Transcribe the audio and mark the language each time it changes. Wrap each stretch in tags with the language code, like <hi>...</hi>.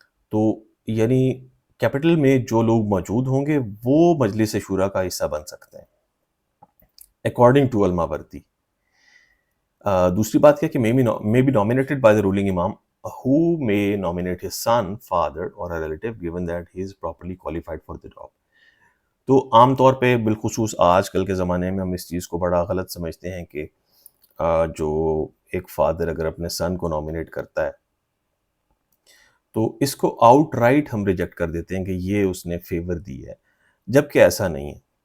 <ur>تو یعنی کیپٹل میں جو لوگ موجود ہوں گے وہ مجلس شورا کا حصہ بن سکتے ہیں</ur> <en>According to Al-Mawardi.</en> <ur>دوسری بات کیا کہ</ur> <en>may be nominated by the ruling imam who may nominate his son, father or a relative given that he is properly qualified for the job.</en> <ur>تو عام طور پہ بالخصوص آج کل کے زمانے میں ہم اس چیز کو بڑا غلط سمجھتے ہیں کہ جو ایک فادر اگر اپنے سن کو نامینیٹ کرتا ہے تو اس کو آؤٹ رائٹ ہم ریجیکٹ کر دیتے ہیں کہ یہ اس نے فیور دی ہے، جبکہ ایسا نہیں ہے.</ur>